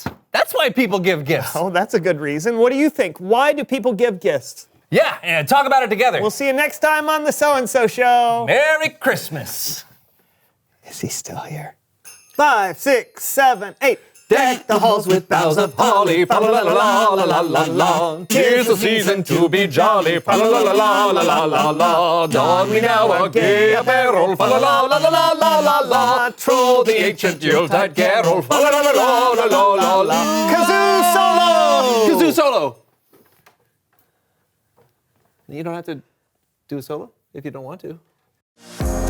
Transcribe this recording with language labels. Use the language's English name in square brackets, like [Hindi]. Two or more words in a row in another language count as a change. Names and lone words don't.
[English] That's why people give gifts. Oh, that's a good reason. What do you think? Why do people give gifts? Yeah, and talk about it together. We'll see you next time on the So-and-So Show. Merry Christmas. Is he still here? 5, 6, 7, 8. Deck the halls with boughs of holly, fa la la la la la la la. 'Tis the season to be jolly, fa la la la la la la la la. Don we now our gay apparel, fa la la la la la la la la. Troll the ancient Yuletide carol, fa la la la la la la la la. Kazoo solo! Kazoo solo. You don't have to do a solo if you don't want to.